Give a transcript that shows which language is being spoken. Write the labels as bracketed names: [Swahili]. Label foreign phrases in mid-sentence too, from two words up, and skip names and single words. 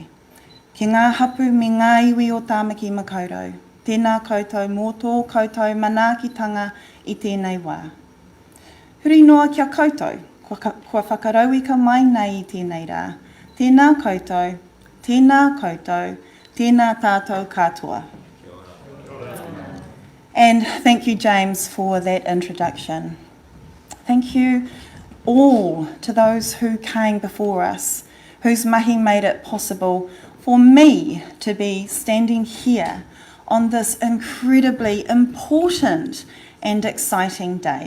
[Māori] Ki ngā hapu me ngā iwi o tāmaki makaurau, tēnā koutou mō tō koutou manaakitanga i tēnei wā. Huri noa kia koutou, kua whakarauika mai nei i tēnei rā. Tēnā koutou, tēnā tātou katoa. [English] And thank you, James, for that introduction. Thank you all to those who came before us whose mahi made it possible for me to be standing here on this incredibly important and exciting day.